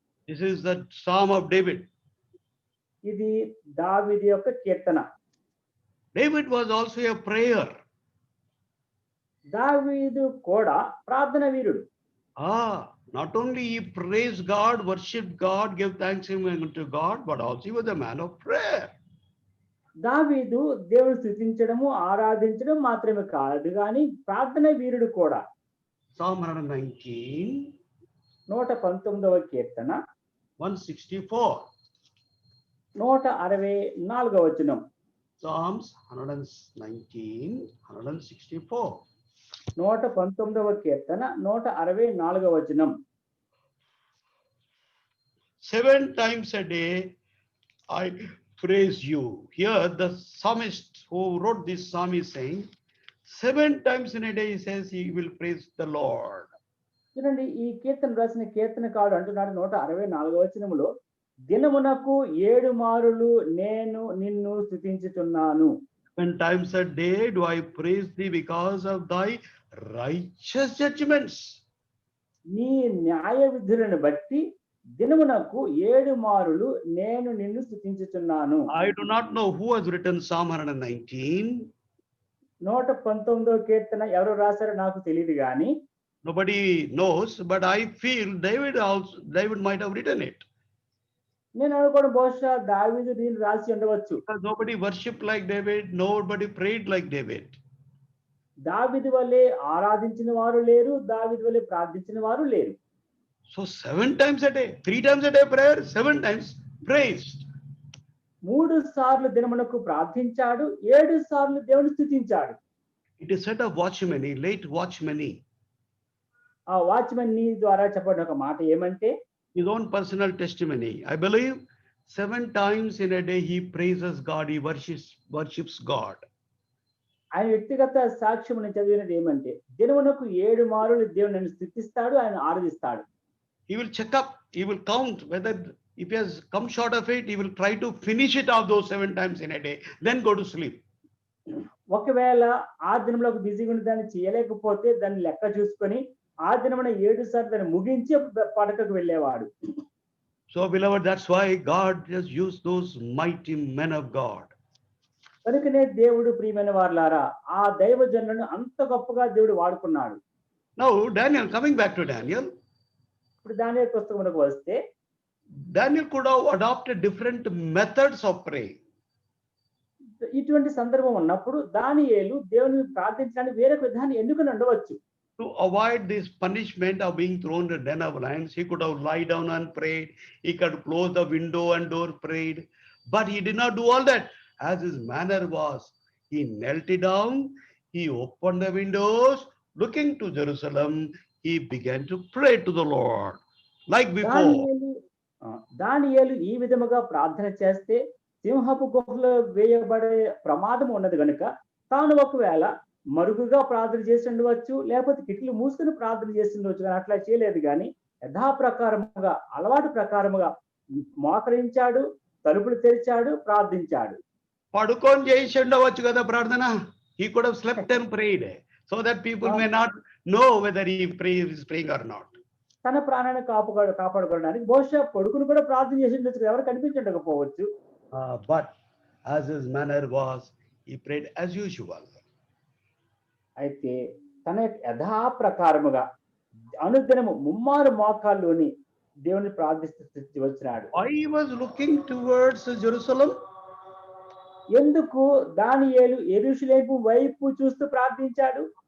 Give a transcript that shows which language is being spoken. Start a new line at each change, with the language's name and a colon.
English: This is the Psalm of David.
Telugu: ఇది దావీదు యొక్క కీర్తన.
English: David was also a prayer.
Telugu: దావీదు కూడా ప్రార్థన వీరుడు.
English: Not only he praised God, worshipped God, gave thanks unto God, but also he was a man of prayer.
Telugu: దావీదు దేవుని స్తుతించడము ఆరాధించడం మాత్రమే కాదు కానీ ప్రార్థన వీరుడు కూడా.
English: Psalm 119
Telugu: 119వ కీర్తన
English: 164.
Telugu: 164వ వచనం.
English: Psalms 119 164.
Telugu: 119వ కీర్తన 164వ వచనం.
English: 7 times a day I praise you. Here the psalmist who wrote this psalm is saying 7 times in a day he says he will praise the Lord.
Telugu: చూడండి, ఈ కీర్తన రాసిన కీర్తనకారుడు అంటున్నాడు 164వ వచనములో, దినమునకు 7 మారులు నేను నిన్ను స్తుతించుచున్నాను.
English: 7 times a day do I praise thee because of thy righteous judgments.
Telugu: నీ న్యాయ విధులను బట్టి దినమునకు 7 మారులు నేను నిన్ను స్తుతించుచున్నాను.
English: I do not know who has written Psalm 119.
Telugu: 119వ కీర్తన ఎవరు రాశారో నాకు తెలియదు గాని
English: Nobody knows, but I feel David might have written it.
Telugu: నేను అనుకోవడం బహుశా దావీదు దీన్ని రాసి ఉండవచ్చు.
English: Because nobody worshipped like David, nobody prayed like David.
Telugu: దావీదు వలె ఆరాధించిన వారు లేరు, దావీదు వలె ప్రార్థించిన వారు లేరు.
English: So 7 times a day, 3 times a day prayer, 7 times praised.
Telugu: 3 సార్లు దినమునకు ప్రార్థించాడు, 7 సార్లు దేవుని స్తుతించాడు.
English: It is said of watchmany, late watchmany.
Telugu: ఆ వాచ్మెన్ నీ ద్వారా చెప్పిన ఒక మాట ఏమంటే,
English: His own personal testimony. I believe 7 times in a day he praises God, he worships God.
Telugu: ఆయన వ్యక్తిగత సాక్ష్యం నేను చదివినది ఏమంటే, దినమునకు 7 మారులు దేవుని నన్ను స్తుతిస్తాడు, ఆయన ఆరాధిస్తాడు.
English: He will check up, he will count whether if he has come short of it, he will try to finish it off those 7 times in a day, then go to sleep.
Telugu: ఒకవేళ ఆ దినంలో బిజీగా ఉండి దాన్ని చేయలేకపోతే దాన్ని లెక్క చూసుకొని ఆ దినమున 7 సార్లు దాన్ని ముగించి పడకకు వెళ్ళేవాడు.
English: So beloved, that's why God just used those mighty men of God.
Telugu: కనుకనే దేవుడు ప్రియమైన వారలారా ఆ దైవజనులను అంత గొప్పగా దేవుడు వాడుకున్నాడు.
English: Now Daniel, coming back to Daniel,
Telugu: ఇప్పుడు దానియేలు పుస్తకమునకు వస్తే
English: Daniel could have adopted different methods of praying.
Telugu: ఇటువంటి సందర్భం ఉన్నప్పుడు దానియేలు దేవుని ప్రార్థించడానికి వేరొక విధానం ఎందుకని ఉండవచ్చు.
English: To avoid this punishment of being thrown to den of lions, he could have lied down and prayed. He could close the window and door, prayed. But he did not do all that. As his manner was, he knelt it down, he opened the windows, looking to Jerusalem, he began to pray to the Lord. Like before.
Telugu: దానియేలు ఈ విధముగా ప్రార్థన చేస్తే సింహపు గుహలో వేయబడే ప్రమాదం ఉన్నది కనుక తాను ఒకవేళ మరుగుగా ప్రార్థన చేసి ఉండవచ్చు, లేకపోతే కిటికీలు మూసుకుని ప్రార్థన చేసి ఉండవచ్చు, కానీ అట్లా చేయలేదు. కానీ యథాప్రకారముగా, అలవాటు ప్రకారముగా మోకరించాడు, తలుపులు తెరిచాడు, ప్రార్థించాడు. పడుకొని చేసి ఉండవచ్చు కదా ప్రార్థన.
English: He could have slept and prayed so that people may not know whether he is praying or not.
Telugu: తన ప్రాణాన్ని కాపాడుకోవడానికి బహుశా పడుకుని కూడా ప్రార్థన చేసి ఉండొచ్చు, ఎవరు కనిపించకపోవచ్చు.
English: But as his manner was, he prayed as usual.
Telugu: అయితే తన యథాప్రకారముగా అనుదినము ముమ్మారు మోకాల్లోని దేవుని ప్రార్థిస్తూ వచ్చినాడు.
English: Why he was looking towards Jerusalem?
Telugu: ఎందుకు దానియేలు యెరూషలేము వైపు చూస్తూ ప్రార్థించాడు?